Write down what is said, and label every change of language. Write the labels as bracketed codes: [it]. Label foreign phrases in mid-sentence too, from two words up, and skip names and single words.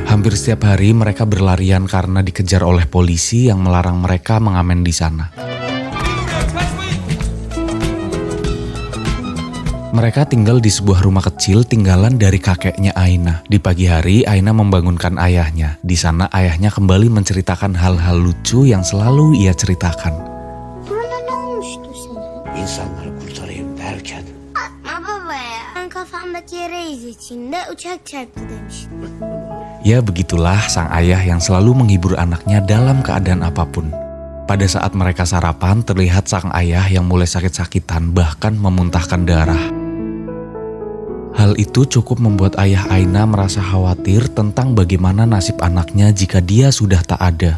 [id] Hampir setiap hari mereka berlarian karena dikejar oleh polisi yang melarang mereka mengamen di sana. Mereka tinggal di sebuah rumah kecil tinggalan dari kakeknya Aina. Di pagi hari, Aina membangunkan ayahnya. Di sana ayahnya kembali menceritakan hal-hal lucu yang selalu ia ceritakan. [tr] İnsanları kurtarayım derken. Baba ya, ben kafamdaki yere iz içinde uçak çarptı demiştim. [id] Ya begitulah sang ayah yang selalu menghibur anaknya dalam keadaan apapun. Pada saat mereka sarapan, terlihat sang ayah yang mulai sakit-sakitan bahkan memuntahkan darah. Hal itu cukup membuat ayah Aina merasa khawatir tentang bagaimana nasib anaknya jika dia sudah tak ada.